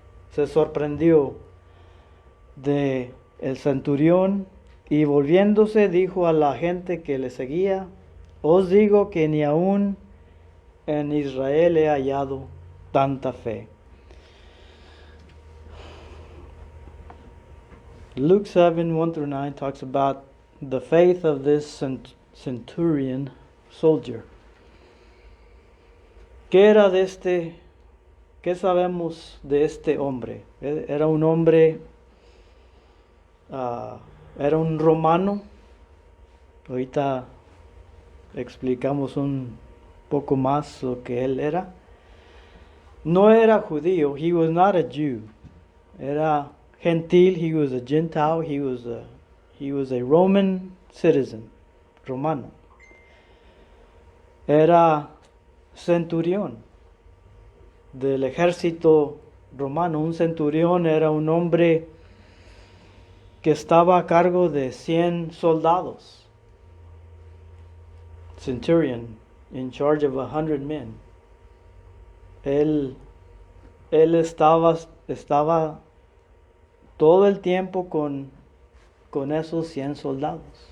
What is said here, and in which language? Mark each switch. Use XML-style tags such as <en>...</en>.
<es>Se sorprendió de el centurión y volviéndose dijo a la gente que le seguía: os digo que ni aún en Israel he hallado tanta fe.</es> <en>Luke 7:1-9 talks about the faith of this centurion soldier.</en> <es>¿Qué era de este? ¿Qué sabemos de este hombre? Era un hombre, era un romano. Ahorita explicamos un poco más lo que él era. No era judío.</es> <en>He was not a Jew.</en> <es>Era gentil.</es> <en>He was a Gentile. He was a Roman citizen, romano.</en> <es>Era centurión del ejército romano. Un centurión era un hombre que estaba a cargo de 100 soldados.</es> <en>Centurion, in charge of 100 men.</en> <es>Él estaba todo el tiempo con esos 100 soldados.</es>